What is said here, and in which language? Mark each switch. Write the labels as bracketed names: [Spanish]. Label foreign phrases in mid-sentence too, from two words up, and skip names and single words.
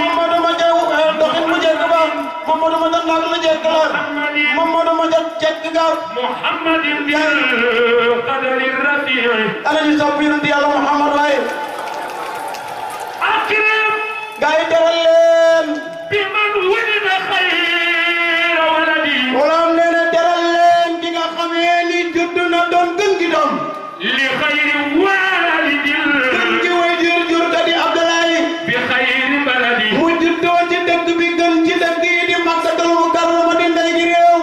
[Wolof] Mamadou ma ca doxin mu jekk ba Mamadou ma ca naag la jekk la Mamadou ma ca jekk ga [Arabic] محمد بالقدر رفيع [Wolof] ala ñu sopp yonent yàlla Muhammad waaye [Arabic] akrim [Wolof] gaa yi teral leen [Arabic] بمن ولد خير ولد [Wolof] wala nee na teral leen ki nga xamee ni judd na doon gën gi doom [Arabic] لخير والد [Wolof] gën gi way jur ka di Abdoulaye [Arabic] بخير بلد [Wolof] mu juddoo ci dëkk bi gën ci dëkk yi di Makkatul Mukarrama di ndey gi réew